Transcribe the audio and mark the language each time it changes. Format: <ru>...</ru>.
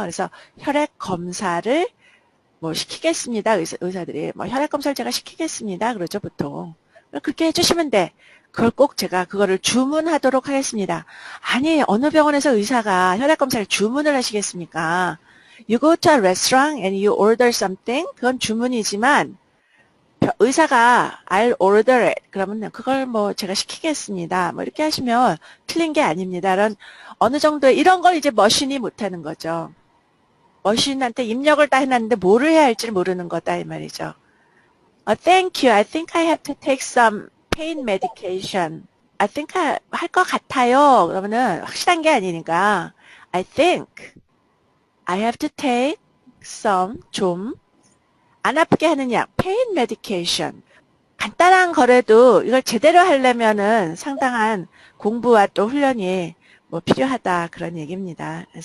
<ko>그래서 혈액 검사를 뭐 시키겠습니다. 의사들이 뭐 혈액 검사를 제가 시키겠습니다. 그러죠 보통. 그렇게 해주시면 돼. 그걸 꼭 제가 그거를 주문하도록 하겠습니다. 아니 어느 병원에서 의사가 혈액 검사를 주문을 하시겠습니까?</ko> <en>You go to a restaurant and you order something.</en> <ko>그건 주문이지만 의사가</ko> <en>I'll order it.</en> <ko>그러면 그걸 뭐 제가 시키겠습니다. 뭐 이렇게 하시면 틀린 게 아닙니다. 어느 정도의 이런 걸 이제 머신이 못하는 거죠. 머신한테 입력을 다 해놨는데 뭐를 해야 할지를 모르는 거다 이 말이죠.</ko> <en>Thank you. I think I have to take some pain medication. I think</en> <ko>할 것 같아요. 그러면은 확실한 게 아니니까</ko> <en>I think I have to take some</en> <ko>좀 안 아프게 하는 약,</ko> <en>pain medication.</en> <ko>간단한 거래도 이걸 제대로 하려면은 상당한 공부와 또 훈련이 뭐 필요하다 그런 얘기입니다.</ko>